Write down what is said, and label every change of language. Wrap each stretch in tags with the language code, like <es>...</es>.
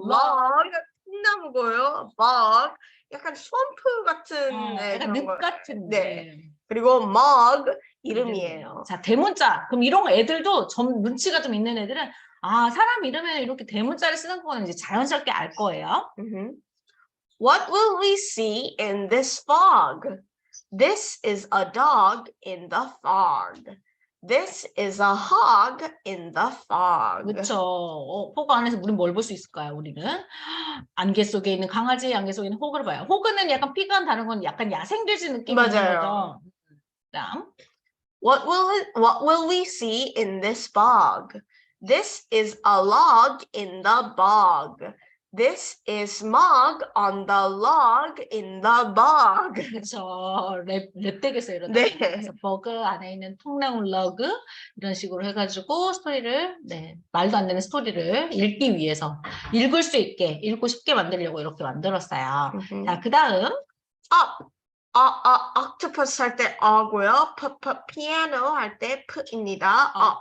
<ko>log 콩나무고요. bog 약간 swamp 같은 약간 늪 같은. 네. 그리고 mug 이름이에요. 자, 대문자. 그럼 이런 애들도 눈치가 좀 있는 애들은 사람 이름에 이렇게 대문자를 쓰는 거는 이제 자연스럽게 알 거예요.</ko> <en>What will we see in this fog? This is a dog in the fog. This is a hog in the fog.</en> <ko>그렇죠. 포그 안에서 우리는 뭘 볼 수 있을까요? 우리는 안개 속에 있는 강아지, 안개 속에 있는 호그를 봐요. 호그는 약간 피그한 다른 건 약간 야생돼지 느낌이 있는 거죠. 그다음.</ko> <en>What will we see in this bog? This is a log in the bog. This is Mog on the log in the bog.</en> <ko>그렇죠. 랩 되겠어요. 이러다. 네. 그래서 버그 안에 있는 통나무 러그 이런 식으로 해가지고 스토리를 말도 안 되는 스토리를 읽기 위해서 읽을 수 있게 읽고 싶게 만들려고 이렇게 만들었어요. 자, 그다음</ko> <en>up.</en> <ko>octopus 할 때 어고요. piano 할 때 p입니다.</ko>